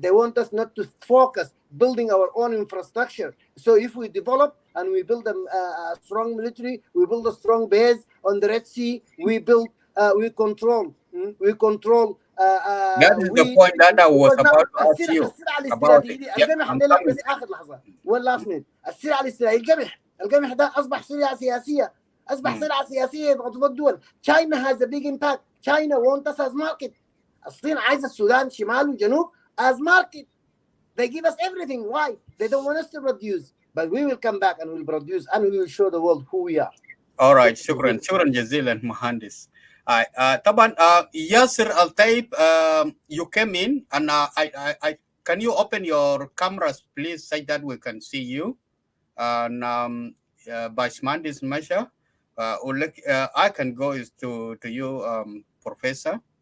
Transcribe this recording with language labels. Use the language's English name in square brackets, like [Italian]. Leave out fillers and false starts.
[English] They want us not to focus building our own infrastructure. So if we develop and we build a strong military, we build a strong base on the Red Sea. We build. We control. We control. That is the point that I was about to ask you about it. [Arabic] القمح ده بس آخر لحظة. One last minute. السلعة الاستراتيجية القمح ده أصبح سلعة سياسية. أصبح سلعة سياسية يضغط الدول. [English] China has a big impact. China wants us as market. [Arabic] الصين عايزة السودان شمال وجنوب as market. [English] They give us everything. Why? They don't want us to produce. But we will come back and we'll produce and we will show the world who we are. All right. شكرا جزيلا مهندس. طبعا Yasser Al-Taib, you came in and I can you open your cameras please so that we can see you, and Bashmandis Masha, I can go to you, Professor.